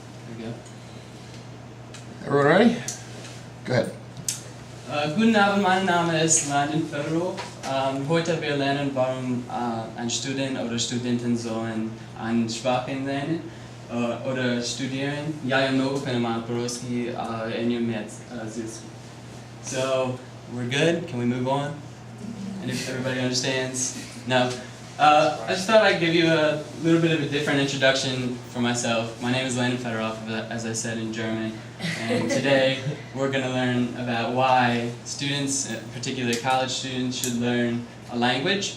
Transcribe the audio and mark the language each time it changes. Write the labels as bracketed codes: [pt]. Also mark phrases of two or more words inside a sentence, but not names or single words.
[en] we go. Everyone ready? Go ahead. [de] Guten Abend, mein Name ist Landon Federal. Heute wir lernen, warum ein Student oder Studentin sollen ein Sprachen lernen oder studieren. [ru] Я много понимаю по-русски, не умею английский. [en] So, we're good? Can we move on? And if everybody understands? No? I just thought I'd give you a little bit of a different introduction for myself. My name is Landon Federoff, as I said, in German. And today we're going to learn about why students, particularly college students, should learn a language.